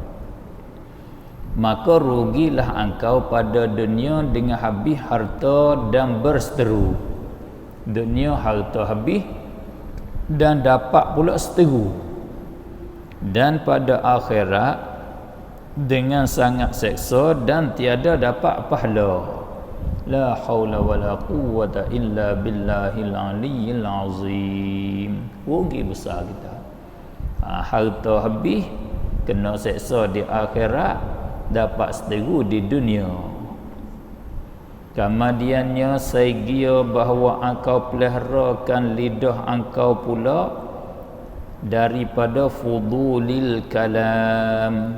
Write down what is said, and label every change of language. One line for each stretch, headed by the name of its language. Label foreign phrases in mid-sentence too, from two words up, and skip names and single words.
Malay: Maka rugilah engkau pada dunia dengan habis harta dan berseteru. Dunia harta habis dan dapat pula seteru. Dan pada akhirat dengan sangat seksa dan tiada dapat pahala.
Arabic: لا حول ولا قوة إلا بالله العلي العظيم.
Malay: Rugi besar kita. Harta habis, kena seksa di akhirat, dapat seteru di dunia. Kemudiannya saigia bahawa engkau peliharakan lidah engkau pula daripada
Arabic: فضول الكلام.